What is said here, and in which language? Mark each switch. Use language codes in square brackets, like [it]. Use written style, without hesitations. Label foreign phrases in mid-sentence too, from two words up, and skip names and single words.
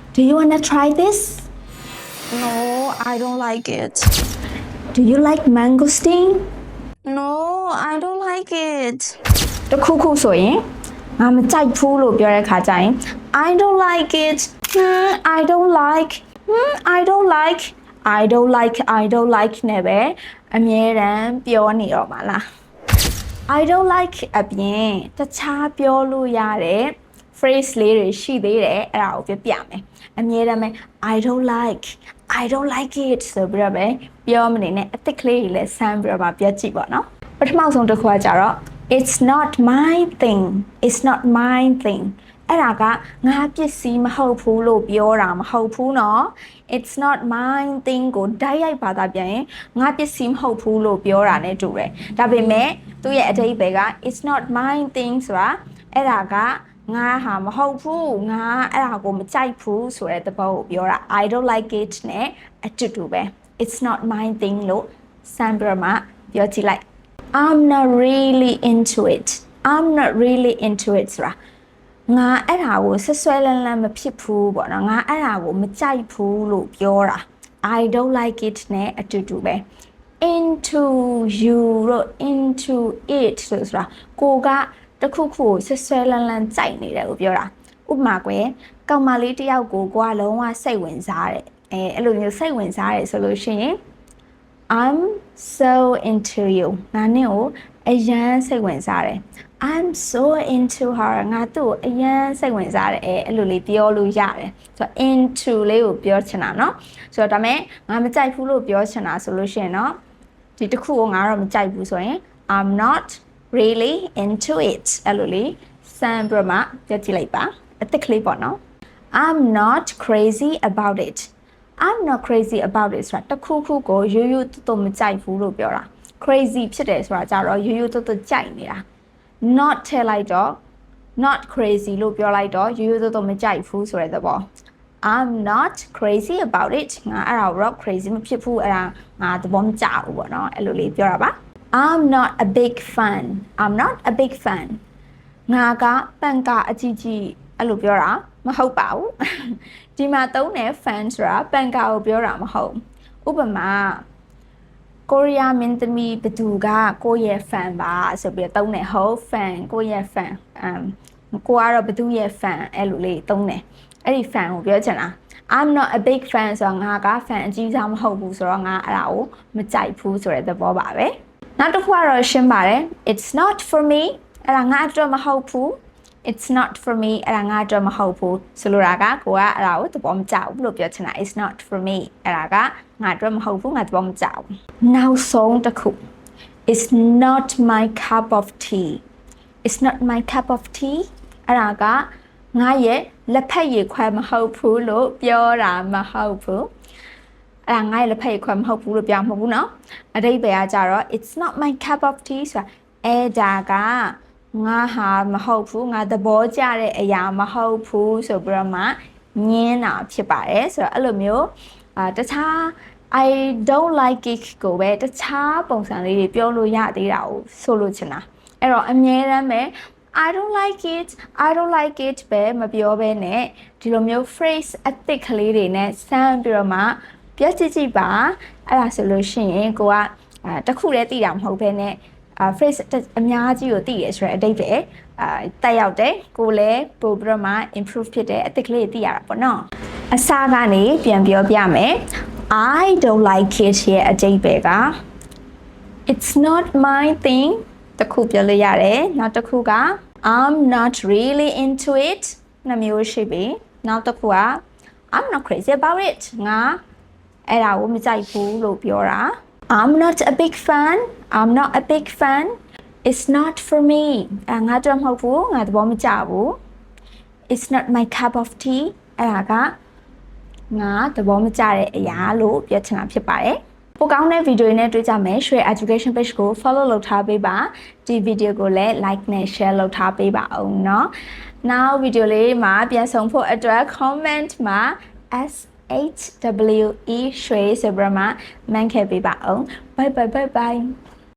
[en] Do you wanna try this? No, I don't like it. Do you like mangosteen? No, I don't like it. [my] တခုခုဆိုရင်ငါမကြိုက်ဘူးလို့ပြောတဲ့ခါကျရင် [en] I don't like it. I don't like. I don't like. I don't like. I don't like [my] နဲ့ပဲအမြဲတမ်းပြောနေတော့မှာလား [en] I don't like [my] အပြင်တခြားပြောလို့ရတဲ့ phrase လေးတွေရှိသေးတယ်အဲ့ဒါကိုပြမယ်အမြဲတမ်းပဲ [en] I don't like I don't like it [my] ဆိုပြီးတော့ပဲပြောမနေနဲ့အသစ်ကလေးတွေလည်းဆမ်းပြီးတော့ပြောကြည့်ပါနော်ပ ထမဆုံးတစ်ခုကကြတော့ [en] It's not my thing It's not my thing [my] အဲ့ဒါကငါပစ္စည်းမဟုတ်ဘူးလို့ပြောတာမဟုတ်ဘူးเนาะ [en] It's not my thing [my] ကိုဓာတ်ရိုက်ဘာသာပြန်ရင်ငါပစ္စည်းမဟုတ်ဘူးလို့ပြော တာ ਨੇ တူတယ်ဒါပေမဲ့သူ့ရဲ့အဓိပ္ပာယ်က [en] It's not my thing [my] ဆိုတာအဲ့ဒါကငါဟာမဟုတ်ဘူးငါအဲ့ဒါကိုမကြိုက်ဘူးဆိုတဲ့သဘောကိုပြောတာ [en] I don't like it [my] နဲ့အတူတူပဲ [en] It's not my thing [my] လို့စမ်းပြမှာပြောကြည့်လိုက် [en] I'm not really into it I'm not really into it [my] ဆိုတာငါအဲ့ဒါကိုဆွဆွဲလန်းလန်းမဖြစ်ဘူးပေါ့နော်ငါအဲ့ဒါကိုမကြိုက်ဘူးလို့ပြောတာ [en] I don't like it [my] နဲ့အတူတူပဲ [en] into you [my] လို့ [en] into it [my] ဆိုတာကိုကတခုခုကိုဆွဆွဲလန်းလန်းကြိုက်နေတယ်ကိုပြောတာဥပမာကွယ်ကောင်မလေးတယောက်ကိုကွာလုံးဝစိတ်ဝင်စားတယ်အဲ့လိုမျိုးစိတ်ဝင်စားတယ်ဆိုလို့ရှိရင် [en] I'm so into you [my] ငါနဲ့ကိုအရန်စိတ်ဝင်စားတယ် [en] I'm so into her [my] ငါသူ့ကိုအရန်စိတ်ဝင်စားတယ်အဲ့လိုလေးပြောလို့ရတယ်ဆိုတော့ into လေးကိုပြောချင်တာ เนาะဆိုတော့ဒါမဲ့ငါမကြိုက်ဘူးလို့ပြောချင်တာဆိုလို့ရှိရင်เนาะဒီတစ်ခုကိုငါတော့မကြိုက်ဘူးဆိုရင် [en] I'm not really into it [my] အဲ့လို လေးစမ်းပြမပြကြည့်လိုက်ပါအသစ်ကလေးပေါ့နော် [en] I'm not crazy about it I'm not crazy about it [my] ဆိုတာတခုခုကိုရိုးရိုးတွတ်တွတ်မကြိုက်ဘူးလို့ပြောတာ crazy ဖြစ်တယ်ဆိုတာကြတော့ရိုးရိုးတွတ်တွတ်ကြိုက်နေတာ not ထည့်လိုက်တော့ [en] not crazy [my] လို့ပြောလိုက်တော့ရိုးရိုးတွတ်တွတ်မကြိုက်ဘူးဆိုတဲ့သဘော [en] I'm not crazy about it [my] ငါအဲ့ဒါတော့ crazy မဖြစ်ဘူးအဲ့ဒါငါသဘောမကျဘူးပေါ့နော်အဲ့လိုလေးပြောတာပါ [en] I'm not a big fan I'm not a big fan [my] ငါကပန်ကအကြီးကြီးအဲ့လိုပြောတာမဟုတ်ပါဘူးဒီမှာသုံးတဲ့ fan ဆိုတာပန်ကာကိုပြောတာမဟုတ်ဥပမာကိုရီးယားမင်းသမီးဘသူကကိုယ့်ရဲ့ fan ပါဆိုပြီးသုံးတယ်ဟုတ် fan ကိုယ့်ရဲ့ fan ကိုကတော့ဘသူရဲ့ fan အဲ့လိုလေးသုံးတယ်အဲ့ဒီ fan ကိုပြောချင်တာ I'm not a big fan ဆိုတော့ငါက fan အကြီး စားမဟုတ်ဘူးဆိုတော့ငါအဲ့ဒါကိုမကြိုက်ဘူးဆိုတဲ့သဘောပါပဲနောက်တစ်ခုကတော့ရှင်းပါတယ် [en] It's not for me [my] အဲ့ဒါငါအတွက်မဟုတ်ဘူး [en] It's not for me [my] အဲ့ဒါငါအတွက်မဟုတ်ဘူးဆိုလိုတာကကိုကအဲ့ဒါကိုသဘောမကျဘူးလို့ပြောချင်တာ [en] It's not for me [my] အဲ့ဒါကငါအတွက်မဟုတ်ဘူးငါသဘောမကျ ဘူးနောက်ဆုံးတစ်ခု [en] It's not my cup of tea It's not my cup of tea [my] အဲ့ဒါကငါရဲ့လက်ဖက်ရည်ခွဲမဟုတ်ဘူးလို့ပြောတာမဟုတ်ဘူးအဲ့ဒါငါရဲ့လက်ဖက်ရည်ခွဲမဟုတ်ဘူးလို့ပြောမှာမဟုတ်ဘူးเนาะအဓိပ္ပာ ယ်ကကြတော့ [en] It's not my cup of tea [my] ဆိုတာအဲ့ဒါကငါဟာမဟုတ်ဘူးငါသဘောကျတဲ့အရာမဟုတ်ဘူးဆိုပြီးတော့မှညင်းတာဖြစ်ပါတယ်ဆို တော့အဲ့လိုမျိုးတခြား [en] I don't like it [my] ကိုပဲတခြားပုံစံလေးတွေပြောလို့ရသေးတာကိုဆိုလိုချင်တာအဲ့တော့ အမြဲတမ်းပဲ [en] I don't like it [my] I don't like it ပဲမပြောဘဲနဲ့ဒီလိုမျိုး phrase အသစ်ကလေးတွေနဲ့စမ်းပြီးတော့မှပြောကြည့်ပါအဲ့ဒါဆိုလို့ရှိရင်ကိုကတခုတည်းသိတာမဟုတ်ဘဲနဲ့phrase အများကြီးကိုသိရဆိုတဲ့အဓိပ္ပာယ်တက်ရောက်တယ်ကိုလည်းပို့ပြီးတော့မှ improve ဖြစ်တဲ့အသစ်ကလေးသိရတာပေါ့နော်အစားကနေပြန်ပြောပြမယ် [en] I don't like it [my] ရဲ့အဓိပ္ပာယ်က [en] It's not my thing [my] တခုပြောလို့ရတယ်နောက်တစ်ခုက [en] I'm not really into it [my] နှစ်မျိုးရှိပြီနောက်တစ်ခုက [en] I'm not crazy about it [my] ငါအဲ့ဒါကိုမကြိုက်ဘူးလို့ပြောတာ [en] I'm not a big fan I'm not a big fan It's not for [my] me ငါတို့မဟုတ်ဘူးငါသဘောမကျဘူး [en] It's not my cup of tea [my] အဲ့ဒါကငါသဘောမကျတဲ့အရာလို့ပြောချင်တာဖြစ်ပါတယ်ပိုကောင်းတဲ့ဗီဒီယိုတွေနဲ့တွေ့ကြမယ်ရွှေ [en] education page [my] ကို follow လုပ်ထားပေးပါဒီဗီဒီယိုကိုလည်း like နဲ့ share လုပ်ထားပေးပါအောင်เนาะနောက်ဗီဒီယိုလေးမှာပြန်ဆောင်ဖို့အတွက် comment မှာ HWE ရွှေဆိုပြီးမှမှန်ခဲ့ပေးပါအောင် [en] bye bye bye bye